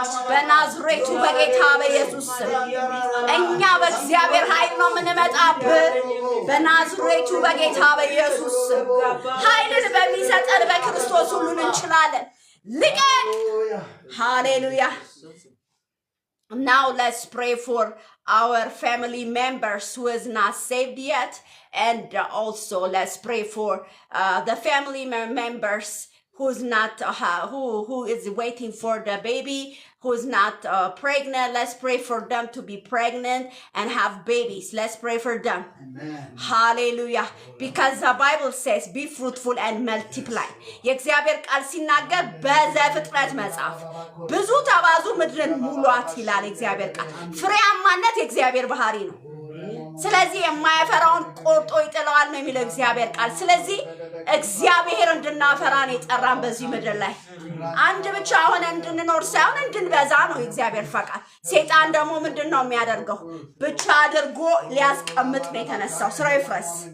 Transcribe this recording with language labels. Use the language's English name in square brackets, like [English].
[Amharic] በናዝሬቱ በጌታ በኢየሱስ ስም እኛ በእግዚአብሔር ኃይል ነው የምንመጣብህ በናዝሬቱ በጌታ በኢየሱስ ስም ኃይልን በሚሰጠን በክርስቶስ ሁሉን እንችላለን ልቀቅ Hallelujah. [English] Now let's pray for our family members who is not saved yet. And also let's pray for the family members who's not, who is waiting for the baby, who's not pregnant. Let's pray for them to be pregnant and have babies. Let's pray for them. Amen. Hallelujah. Because the Bible says, be fruitful and multiply. [Amharic] የእግዚአብሔር ቃል ሲናገር በዘፍጥረት መጽሐፍ ብዙ ተባዙ ምድርን ሙሏት ይላል እግዚአብሔር ቃል ፍሬያማነት የእግዚአብሔር ባህሪ ነው ስለዚህ የማያፈራውን ቆርጦ ይጥለዋል ነው የሚለው እግዚአብሔር ቃል ስለዚህ እግዚአብሔር እንድናፈራን የጠራን በዚህ ምድር ላይ አንድ ብቻ ሆነ እንድንኖር ሳይሆን እንድንበዛ ነው እግዚአብሔር ፈቃድ ሰይጣን ደግሞ ምንድነው የሚያደርገው ብቻ አድርጎ ሊያስቀምጥ ነው የተነሳው ስራ ይፍረስ